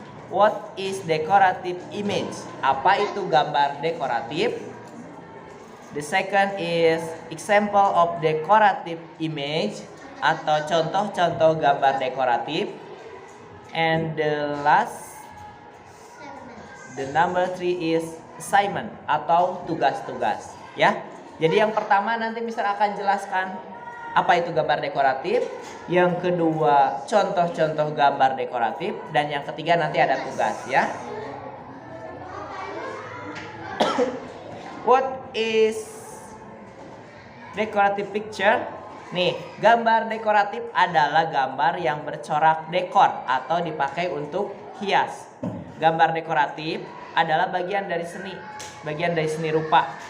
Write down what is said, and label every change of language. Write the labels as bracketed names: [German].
[English] What is decorative image? [Indonesian] Apa itu gambar dekoratif? [English] The second is example of decorative image, [Indonesian] atau contoh-contoh gambar dekoratif. [English] And the last, the number 3 is assignment, [Indonesian] atau tugas-tugas ya. Jadi yang pertama nanti Mister akan jelaskan apa itu gambar dekoratif, yang kedua contoh-contoh gambar dekoratif, dan yang ketiga nanti ada tugas ya. What is decorative picture? Nih, gambar dekoratif adalah gambar yang bercorak dekor atau dipakai untuk hias. Gambar dekoratif adalah bagian dari seni rupa.